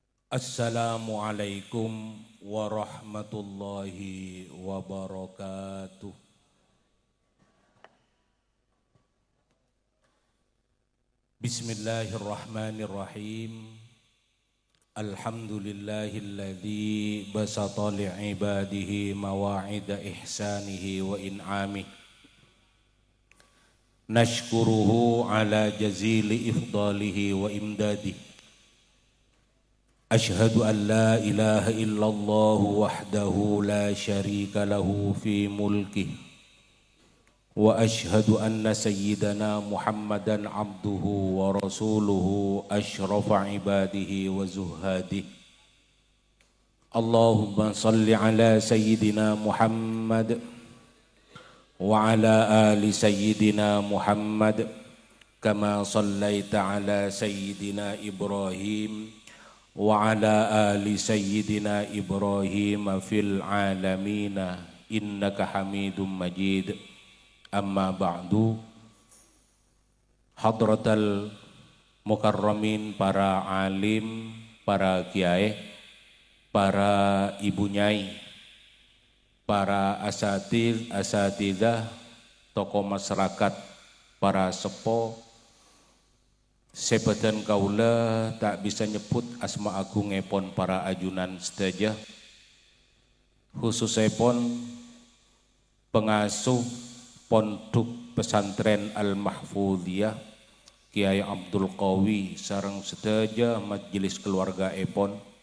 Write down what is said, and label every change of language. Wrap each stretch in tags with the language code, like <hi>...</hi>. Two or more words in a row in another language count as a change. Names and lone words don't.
<ar>السلام عليكم ورحمة الله وبركاته. Bismillahirrahmanirrahim. الحمد لله الذي بسط لعباده موائد إحسانه وإنعامه. نشكره على جزيل إفضاله وإمداده. أشهد أن لا إله إلا الله وحده لا شريك له في ملكه وأشهد أن سيدنا محمدا عبده ورسوله أشرف عباده وزهاده. اللهم صل على سيدنا محمد وعلى آل سيدنا محمد كما صليت على سيدنا إبراهيم وعلى آل سيدنا إبراهيم في العالمين إنك حميد مجيد. أما بعد. حضرات المكرمين,</ar> <mad>para alim, para kiai, para ibu nyai, para asatidzah, tokoh masyarakat, para sepo, sebadan kaula tak bisa nyebut asma agung epon para ajunan sedaya, khususipun pengasuh pondok pesantren Al-Mahfudiyah Kiai Abdul Qawi sareng sedaya majelis keluarga epon,</mad>